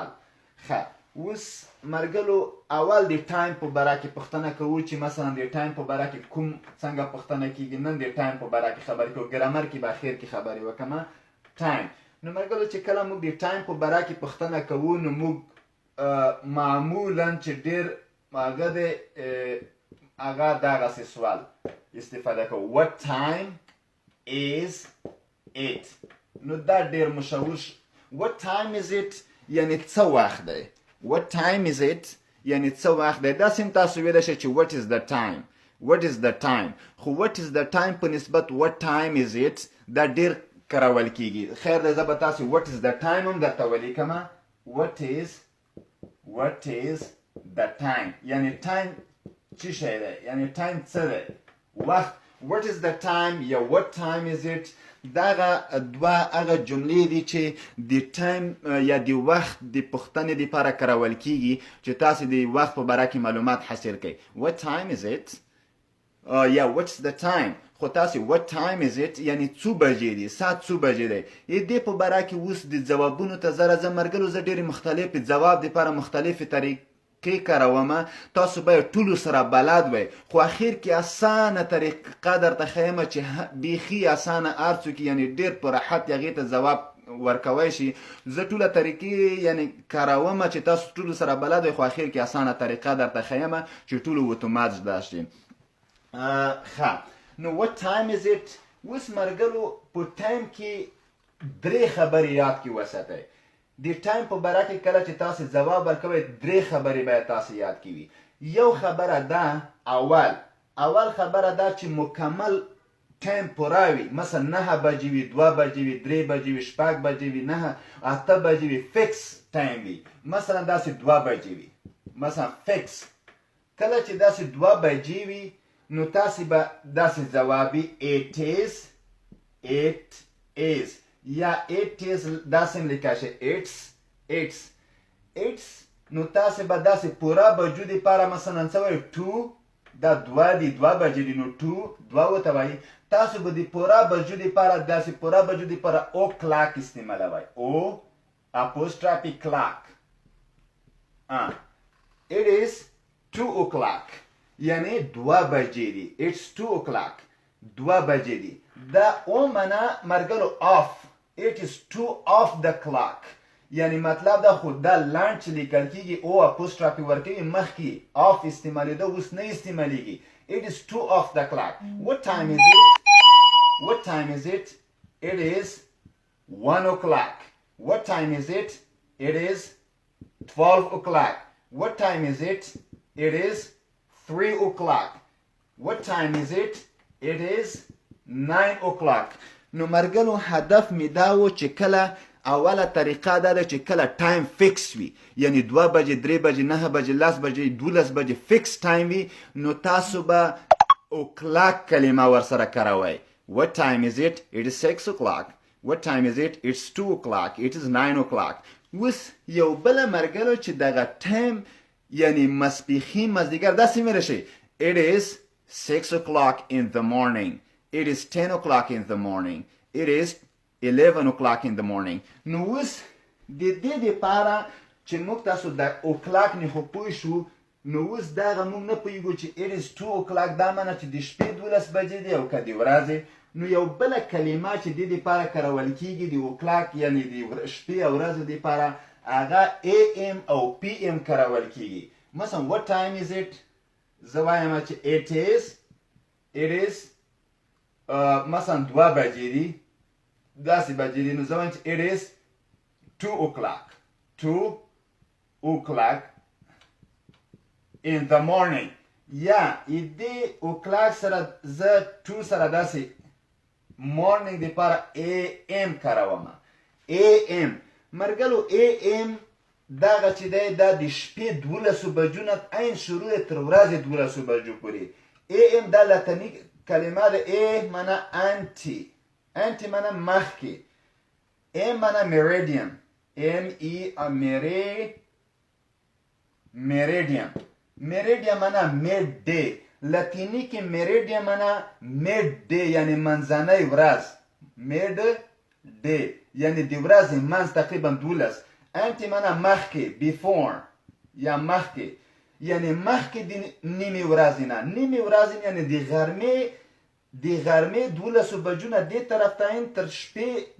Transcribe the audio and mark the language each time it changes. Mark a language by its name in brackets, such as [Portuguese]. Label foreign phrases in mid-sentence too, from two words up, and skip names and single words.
[Pashto] ښه اوس مرګلو اول د ټایم په باره کې پوښتنه کوو چې مثلا د ټایم په باره کې کوم څنګه پوښتنه کیږي. نن د ټایم په باره کې خبرې کوو، ګرامر کې به اخر کې خبرې وکړم. ټایم نو مرګلو چې کله موږ د ټایم په باره کې پوښتنه کوو نو موږ معمولا چې ډېر هغه دی هغه دغسې سوال استفاده کوو [English] what time is it. [Pashto] نو دا ډېر مشهور [English] what time is it [Pashto] یعنې څه وخت دی. [English] what time is it [Pashto] یعنې څه وخت دی. داسې هم تاسو ویلی شئ چې [English] what is the time, what is the time. [Pashto] خو [English] what is the time [Pashto] په نسبت [English] what time is it [Pashto] دا ډېر کارول کیږي. خیر دی زه به تاسې [English] what is the time [Pashto] هم درته ولیکمه. [English] what is the time [Pashto] یعنې ټایم څه شی دی، یعنې ټایم څه دی، وخت. [English] what is the time [Pashto] یا [English] what time is it [Pashto] دغه دوه هغه جملې دي چې د ټایم یا د وخت د پوښتنې دپاره کارول کیږي چې تاسې د وخت په باره کې معلومات حاصل کړئ. [English] what time is it [Pashto] یا [English] what's the time [Pashto] خو تاسې [English] what time is it [Pashto] یعنی څو بجې دي ساعت څو بجې دی دې په باره کې اوس د ځوابونو ته زه راځم ملګرو زه ډېرې مختلفې ځواب دپاره مختلفې طریقې کارومه تاسو به یې ټولو سره بلد وئ خو اخر کې اسانه طریقه درته ښیمه چې بیخي اسانه هر څوک یعنی ډېر په راحت هغې ته ځواب ورکوی شي زه ټوله طریقې یعنی کارومه چې تاسو ټولو سره بلد وئ خو اخر کې اسانه طریقه درته ښیمه چې ټولو اتومات زده شي ښه نو [English] what time is it [Pashto] اوس ملګرو په ټایم کې درې خبرې یاد کې وساتئ د ټایم په باره کې کله چې تاسې ځواب ورکوئ درې خبرې باید تاسې یاد کې وي یو خبره ده اول خبره ده چې مکمل ټایم پوره وي مثلا 9 بجې وي 2 بجې وي 3 بجې وي 6 بجې وي 9 8 بجې وي فکس ټایم وي مثلا داسې 2 بجې وي مثلا فکس کله چې داسې 2 بجې وي نو تاسې به داسې ځوابي [English] it is [Pashto] یا [English] it is [Pashto] داسې هم لیکلی شي it's نو تاسې به داسې پوره بجو دپاره مثلا څه وایي 2 دا 2 دي 2 بجې دي نو 2 ورته وایي تاسو به د پوره بجو دپاره داسې پوره بجو دپاره او کلاک استعمالوئ او [English] apostrophe clock it is 2 o'clock [Pashto] یعنی 2 بجې دي [English] it's 2 o'clock [Pashto] 2 بجې دي دا او معنا ملګرو [English] off it is 2 off the clock [Pashto] یعنی مطلب دا خو دا لانچ لیکل کېږي او اپوسټرافي ورکوي مخکې off استعمالېده اوس نه استعمالېږي [English] it is 2 off the clock what time is it it is 1 o'clock what time is it it is 12 o'clock what time is it it is 3 o'clock what time is it it is 9 o'clock [Pashto] نو ملګرو هدف مې دا و چې کله اوله طریقه دا ده چې کله ټایم فکس وي یعنی 2 بجې 3 بجې 9 بجې 10 بجې 12 بجې فکس ټایم وي نو تاسو به او کلاک کلمه ورسره کاروئ [English] what time is it it is 6 o'clock what time is it it's 2 o'clock it is 9 o'clock [Pashto] اوس یو بله ملګرو چې دغه ټایم یعنی ماسپښین مازدیګر داسې ویلی شي [English] it is 6 o'clock in the morning it is 10 o'clock in the morning it is 11 o'clock in the morning [Pashto] نو اوس د دې دپاره چې موږ تاسو د او کلاک نه خو پوه شو نو اوس دغه موږ نه پوهېږو چې [English] it is [Pashto] 2 o'clock دا معنی چې د شپې 12 بجې دی او که د ورځې نو یو بله کلمه چې دې دپاره کارول کېږي د او کلاک یعنې د شپې او ورځې دپاره هغه am او pm کارول کېږي مثلا [English] what time is it [Pashto] زه وایم چې [English] it is [Pashto] مثلا 2 بجې دي داسې بجې دي نو زه وایم چې [English] it is 2 o'clock in the morning [Pashto] یا دې او کلاک سره زه 2 سره داسې morning دپاره am کاروم am ملګرو am دغه چې دی دا د شپې 12 بجو نه عین شروع تر ورځې 12 بجو پورې am دا لاتیني کلمه ده a معنا انټي معنا مخکې am معنا meridian meridian معنا [English] mid day [Pashto] لاتیني کې meridian معنا [English] mid day [Pashto] یعنی منځنۍ ورځ [English] mid day [Pashto] یعنی د ورځې منځ تقریبا 12 انټي معنا مخکې before یا مخکې یعنی مخکې د نیمې ورځې نه نیمې ورځې یعنی د غرمې 12 بجو نه دې طرف ته تر شپې